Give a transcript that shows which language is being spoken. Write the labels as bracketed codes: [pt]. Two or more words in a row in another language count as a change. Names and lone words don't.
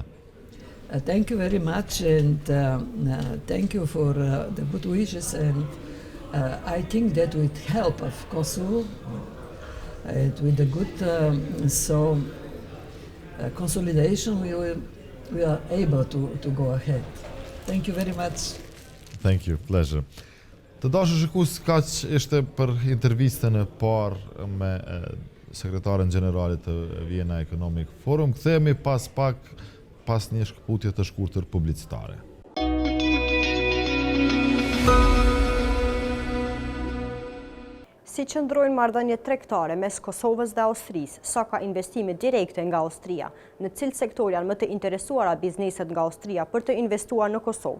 [en] Thank you very much, and thank you for the good wishes. And I think that with help of Kosovo, and with the good consolidation, we are able to go ahead. Thank you very much. Thank you, pleasure. [sq] Të dashur shikues, kaq ishte për intervistën e parë me sekretaren gjenerale të Vienna Economic Forum. Kthehemi pas një shkputje të shkurtër publicitare. Si qëndrojnë marrëdhëniet tregtare mes Kosovës dhe Austrisë, sa ka investime direkte nga Austria, në cilë sektor janë më të interesuara bizneset nga Austria për të investuar në Kosovë.